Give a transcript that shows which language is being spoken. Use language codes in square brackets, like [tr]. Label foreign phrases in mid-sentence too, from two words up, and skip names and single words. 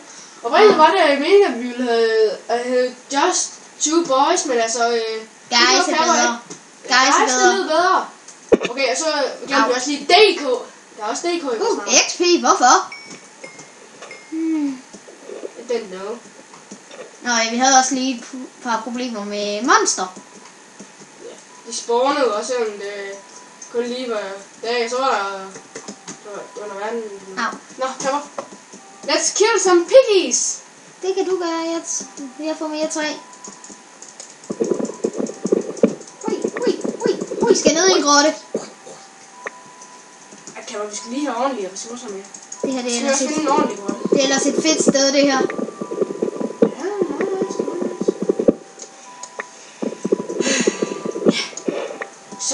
[da] Og oprindeligt var det meningen, at vi ville have Just Two Boys, men altså... Guys er bedre. Guys er lidt bedre. Okay, og så glemte vi også lige DK. Der er også DK i vores navn. XP, hvorfor? [en] I don't know. [da] Nå ja, vi havde også lige et par problemer med monster. Ja, de spawnede også, selvom det kun lige var dag, så var der under verden. Nå, kommer. [en] Let's kill some piggies! [da] Det kan du gøre, jeg får mere træ. Vi skal ned i en grotte. Kammer, vi skal lige have ordentlige ressourcer med. Det her, det er vi skal finde en ordentlig grotte. Det er ellers et fedt sted, det her. Ja, nice. Så.